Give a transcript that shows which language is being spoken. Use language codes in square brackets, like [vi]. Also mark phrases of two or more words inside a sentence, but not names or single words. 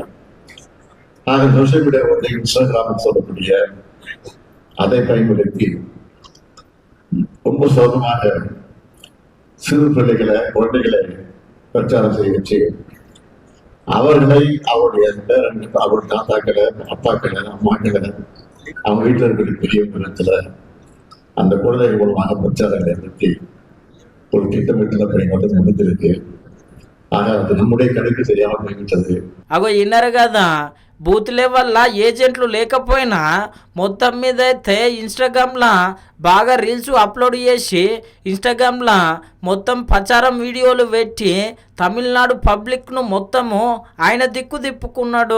[en] social media [ta] வந்து இன்ஸ்டாகிராம் சொல்லக்கூடிய அதை பயன்படுத்தி ரொம்ப சோகமாக சிறு பிள்ளைகளை குழந்தைகளை பிரச்சாரம் செய்ய வச்சு அவர்களை அவருடைய தாத்தாக்களை, அப்பாக்களை, அம்மாக்களை, அவங்க வீட்டில் இருக்கிற பெரியவங்களிடத்துல அந்த குழந்தைகள் மூலமாக பிரச்சாரங்களை பற்றி ஒரு திட்டமிட்டுல பணி முடிந்திருக்கு. ஆக அது நம்முடைய கணக்கு தெரியாமல் போய்விட்டது. [te] అగో విన్నారు కదా, బూత్ లెవెల్లో ఏజెంట్లు లేకపోయినా మొత్తం మీద అయితే ఇన్స్టాగ్రామ్లో బాగా [en] reels upload [te] చేసి ఇన్స్టాగ్రామ్లో మొత్తం ప్రచారం వీడియోలు పెట్టి తమిళనాడు పబ్లిక్ను మొత్తము ఆయన దిక్కు తిప్పుకున్నాడు.